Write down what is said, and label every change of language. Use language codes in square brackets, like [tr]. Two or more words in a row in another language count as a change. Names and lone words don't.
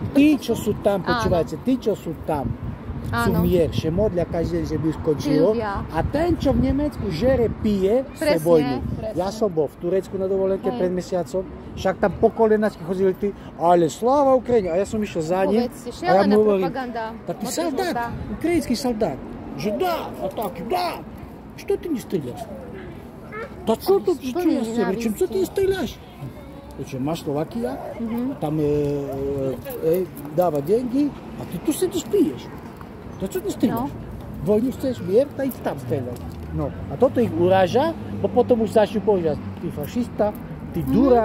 [sk] Tí, čo sú tam, počúvajte, tí, čo sú tam, sú Áno. mier, že modlia každý deň, že by už skončilo. ľudia. A ten, čo v Nemecku žere, pije, chce Presne, vojnu. presne. Ja som bol v Turecku na dovolenke Hej. pred mesiacom, však tam po kolenačky chodili tí, ale sláva Ukrajine. A ja som išiel za ním. Povedzte, A ja šialená mu hovorím, propaganda. taký Od солдат, života. [ru] украинский солдат, [sk] že dá, a tak, dá. [ru] Что ты не стреляешь? Да что тут, что [sk] Plný [ru] я стреляю? Чем что ты не [sk] nenávisti. [ru] стреляешь? [sk] Čo, máš Slovakia, tam dáva деньги, a ty tu sedíš, piješ. To čo ty strieľaš? Vojnu chceš, mier, tak tam strieľaš. No, a toto ich uráža, bo potom už začnú povedať, ty fašista, ty durák,